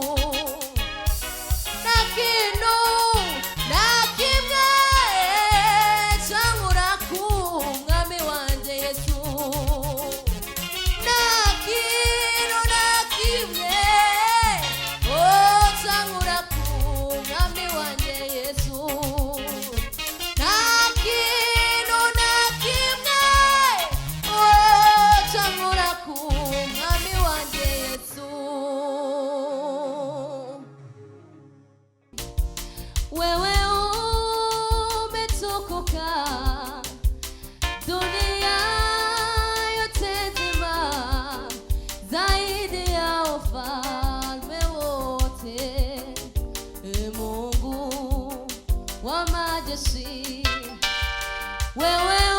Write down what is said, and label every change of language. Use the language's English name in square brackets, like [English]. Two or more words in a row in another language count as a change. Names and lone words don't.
[Rundi] nakintu nakimwe cankura ku mwami wanje Yesu nakintu nakimwe ocankura ku mwami wanje Yesu nakintu nakimwe ocankura ku mwami wanje Yesu [Swahili] wewe umetukuka dunia yote nzima zaidi ya ufalme wote Mungu wa majeshi wewe